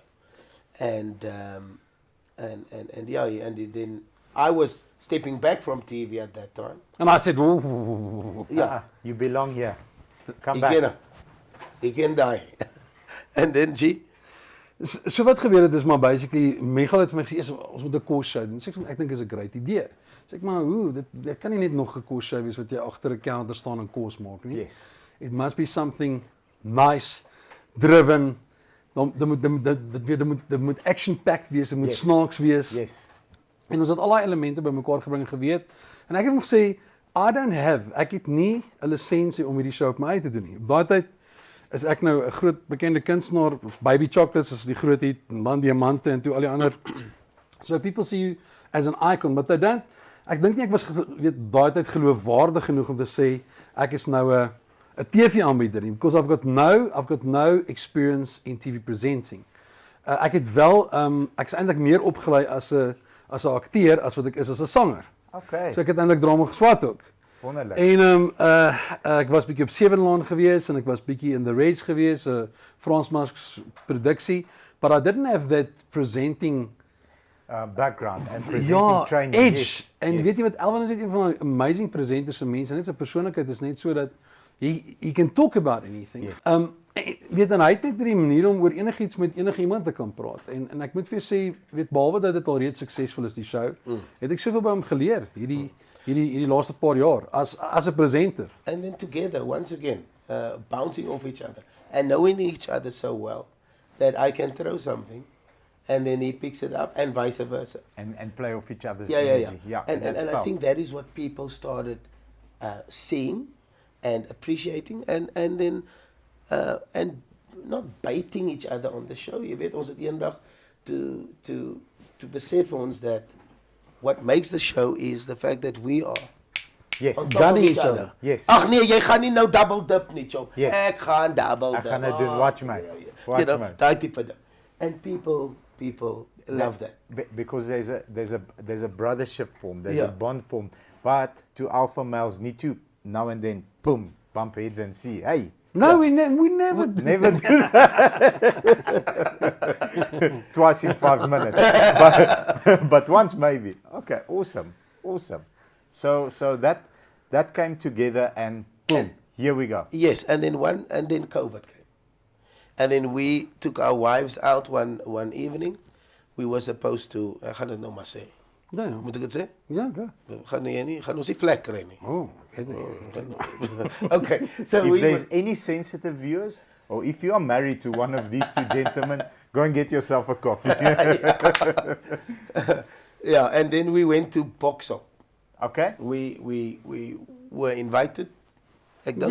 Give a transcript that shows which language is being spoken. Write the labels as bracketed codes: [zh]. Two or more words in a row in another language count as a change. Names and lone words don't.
[en] And then I was stepping back from TV at that time. And I said, "Ooh." Yeah, You belong here. Come he back. can die. And then [af] So wat gebeur het is maar basically Michael het vir my gesê ons moet 'n kos show doen. Sê ek dink is 'n great idee. Sê ek maar hoe dit kan nie net nog 'n kos show wees wat jy agter 'n counter staan en kos maak nie. [en] Yes. It must be something nice, driven. [af] Dit moet action packed wees, dit moet [en] Yes. [af] snaaks wees. [en] Yes. [af] En ons het al daai elemente bymekaar gebring en geweet. En ek het hom gesê ek het nie 'n lisensie om hierdie show op my eie te doen nie. Op daai tyd is ek nou 'n groot bekende kunstenaar, Baby Chocolates is die groot hit, en dan Diamante en toe al die ander. [en] So people see you as an icon, but they don't. [af] Ek dink nie ek was daai tyd geloofwaardig genoeg om te sê ek is nou 'n TV-aanbieder nie, [en] because I've got no experience in TV presenting. [af] Ek het wel ek is eintlik meer opgelei as 'n akteur as wat ek is as 'n sanger. [en] Okay. [af] So ek het eintlik drama geswat ook. Wonderlik. En ek was bietjie op Sevenland gewees en ek was bietjie in The Reds gewees, 'n Fransmaaks produksie, [en] but I didn't have that presenting Background and presenting training. edge. Yes. [af] En [en] yes. [af] weet jy wat, Alvin is net een van die [en] amazing presenters [af] vir mense, net sy persoonlikheid is net so dat [en] he can talk about anything. Yes. [af] Weet en hy het net die manier om oor enigiets met enigiemand te kan praat. En ek moet vir jou sê, weet behalwe dat dit al reeds suksesvol is die show, het ek soveel by hom geleer hierdie laaste paar jaar as 'n presenter. [en] And then together, once again, bouncing off each other and knowing each other so well that I can throw something and then he picks it up and vice versa. And play off each other's Yeah. energy. Yeah. And that's I felt. think that is what people started seeing and appreciating and then and not baiting each other on the show. [af] Jy weet, ons het eendag to besef ons [en] that what makes the show is the fact that we are Yes. on top Gunning of each each other. other. Yes. [af] Ag nee, jy gaan nie nou [en] double dip [af] nie, chom. [en] Yes. [af] Ek gaan double Ek dip. gaan dit doen, [en] watch my. Watch You know, my. [af] daai tipe ding. [en] And people love that. Because there's a brothership formed, there's Yeah. a bond formed. But two alpha males need to now and then boom bump heads and see. Hey, No, we never do. never do that. Twice in 5 minutes, but once maybe. Okay, awesome. So that came together and boom, here we go. Yes, and then COVID came. And then we took our wives out one evening. We were supposed to, [af] ek gaan dit nou maar sê. Ja. Moet ek dit sê? Ja, ja. Gaan ons nie vlek kry nie. Oh, ek weet nie. [en] Okay, so If we there's any sensitive viewers, or if you are married to one of these two gentlemen, go and get yourself a coffee. yeah, and then we went to Boxop. Okay. We were invited. [af] Ek dink.